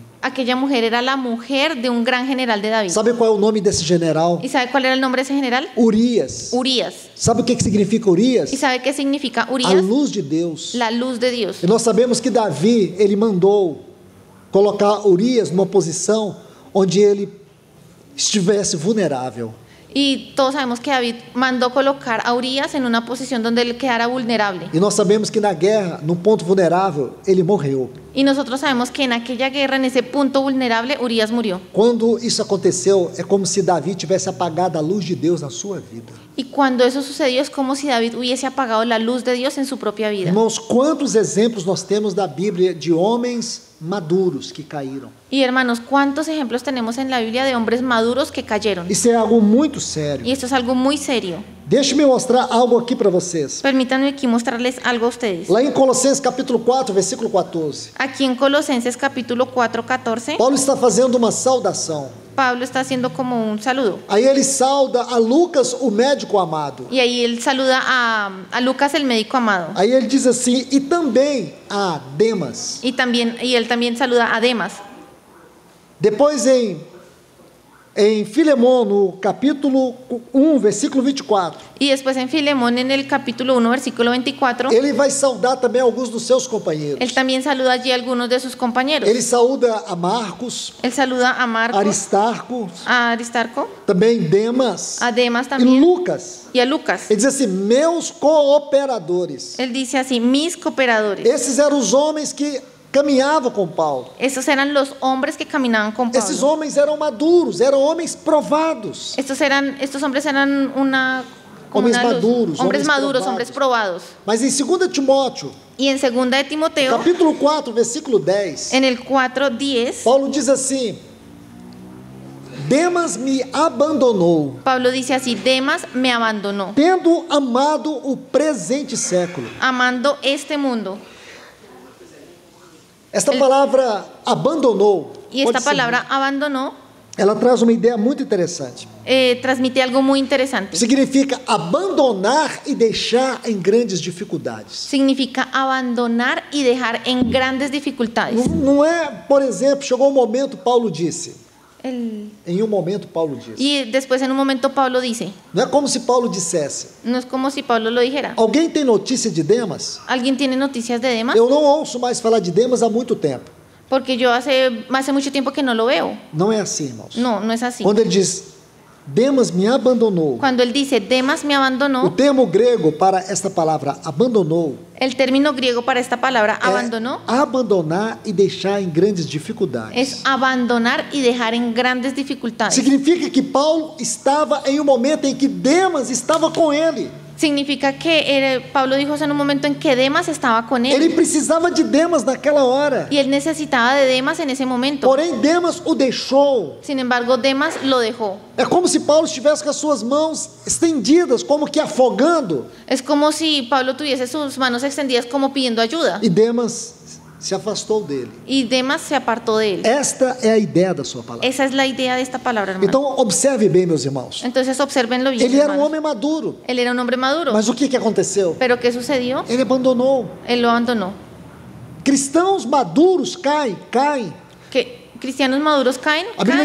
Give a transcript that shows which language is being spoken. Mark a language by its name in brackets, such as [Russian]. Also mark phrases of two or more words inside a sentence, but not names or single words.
[Spanish] Aquella mujer era la mujer de un gran general de David. [Portuguese] Sabe qual é o nome desse general? [Spanish] ¿Y sabe cuál era el nombre de ese general? [Portuguese] Urias. [Spanish] Urias. [Portuguese] Sabe o que significa Urias? [Spanish] ¿Y sabe qué significa [Portuguese] A [Spanish] Urias? [Portuguese] luz de Deus. [Spanish] La luz de Dios. [Portuguese] E nós sabemos que Davi, ele mandou colocar Urias numa posição onde ele estivesse vulnerável. [Spanish] Y todos sabemos que David mandó colocar a Urias en una posición donde él quedara vulnerable. [Portuguese] E nós sabemos que na guerra, num ponto vulnerável, ele morreu. [Spanish] Y nosotros sabemos que en aquella guerra, en ese punto vulnerable, Urias murió. [Portuguese] Quando isso aconteceu, é como se Davi tivesse apagado a luz de Deus na sua vida. [Spanish] Y cuando eso sucedió es como si David hubiese apagado la luz de Dios en su propia vida. [Portuguese] Irmãos, quantos exemplos nós temos da Bíblia de homens maduros que caíram? [Spanish] Y hermanos, ¿cuántos ejemplos tenemos en la Biblia de hombres maduros que cayeron? [Portuguese] Isso é algo muito sério. [Spanish] Y esto es algo muy serio. [Portuguese] Deixe-me mostrar algo aqui para vocês. [Spanish] Permítanme aquí mostrarles algo a ustedes. [Portuguese] Lá em Colossenses capítulo 4, versículo 14. [Spanish] Aquí en Colosenses capítulo 4, 14, [Portuguese] Paulo está fazendo uma saudação. [Spanish] Pablo está haciendo como un saludo. [Portuguese] Aí ele sauda a Lucas, o médico amado. [Spanish] Y ahí él saluda a Lucas, el médico amado. [Portuguese] Aí ele diz assim, e também a Demas. [Spanish] Y él también saluda a Demas. [Portuguese] Depois em Filemón, no capítulo 1, versículo 24. [Spanish] Y después en Filemón, en el capítulo 1, versículo 24, [Portuguese] Ele vai saudar também alguns dos seus companheiros. [Spanish] él también saluda allí a algunos de sus compañeros. [Portuguese] Ele saúda a Marcos, [Spanish] Él saluda a Marcos, [Portuguese] Aristarco, [Spanish] a Aristarco, [Portuguese] também Demas [Spanish] a Demas [Portuguese] e [Spanish] también [Portuguese] Lucas. [Spanish] y a Lucas. [Portuguese] Ele diz assim, meus cooperadores. [Spanish] Él dice así, mis cooperadores. [Portuguese] Esses eram os homens que caminhavam com Paulo. [Spanish] Esos eran los hombres que caminaban con [Portuguese] Esses [Spanish] Pablo. [Portuguese] homens eram maduros, eram homens provados. [Spanish] Estos hombres eran como Hombres una luz. maduros, Hombres hombres maduros, probados. hombres probados. [Portuguese] Mas em 2 Timóteo, [Spanish] Y en 2 de Timoteo, [Portuguese] capítulo 4, versículo 10, [Spanish] en el 4:10, [Portuguese] Paulo diz assim, Demas me abandonou, [Spanish] Pablo dice así, Demas me abandonó, [Portuguese] tendo amado o presente século. [Spanish] amando este mundo. [Portuguese] Esta palavra abandonou, [Spanish] Y esta [Portuguese] pode ser, [Spanish] palabra abandonó [Portuguese] ela traz uma ideia muito interessante. [Spanish] transmite algo muy interesante. [Portuguese] Significa abandonar e deixar em grandes dificuldades. [Spanish] Significa abandonar y dejar en grandes dificultades. [Portuguese] Não é, por exemplo, chegou um momento, Paulo disse, em um momento Paulo disse, [Spanish] Y después en un momento Pablo dice, [Portuguese] não é como se Paulo dissesse, [Spanish] no es como si Pablo lo dijera. [Portuguese] alguém tem notícia de Demas? [Spanish] ¿Alguien tiene noticias de Demas? [Portuguese] Eu não ouço mais falar de Demas há muito tempo. [Spanish] Porque yo hace mucho tiempo que no lo veo. [Portuguese] Não é assim, irmãos. [Spanish] No, no es así. [Portuguese] Quando ele diz, Demas me abandonou, [Spanish] Cuando él dice, Demas me [Portuguese] o [Spanish] abandonó, [Portuguese] termo grego para esta palavra abandonou [Spanish] el término griego para esta palabra abandonó [Portuguese] é abandonar e deixar em grandes dificuldades. [Spanish] es abandonar y dejar en grandes dificultades. [Portuguese] Significa que Paulo estava em um momento em que Demas estava com ele. [Spanish] Significa que Pablo dijo eso en un momento en que Demas estaba con [Portuguese] Ele [Spanish] él. [Portuguese] precisava de Demas naquela hora. [Spanish] Y él necesitaba de Demas en ese momento. [Portuguese] Porém, Demas o deixou. [Spanish] Sin embargo, Demas lo dejó. [Portuguese] É como se Paulo estivesse com as suas mãos estendidas, como que afogando. [Spanish] Es como si Pablo tuviese sus manos extendidas como pidiendo ayuda. [Portuguese] E Demas se afastou dele. [Spanish] Y Demas se apartó de él. [Portuguese] Esta é a ideia da sua palavra. [Spanish] Esa es la idea de esta palabra, hermano. [Portuguese] Então, observe bem, meus irmãos. [Spanish] Entonces, observenlo bien, [Portuguese] Ele era um [Spanish] hermanos. [Portuguese] homem maduro. [Spanish] Él era un hombre maduro. [Portuguese] Mas o que aconteceu? [Spanish] Pero ¿qué sucedió? [Portuguese] Ele abandonou. [Spanish] Él lo abandonó. [Portuguese] Cristãos maduros caem. [Spanish] ¿Que cristianos maduros caen? [Portuguese] A Bíblia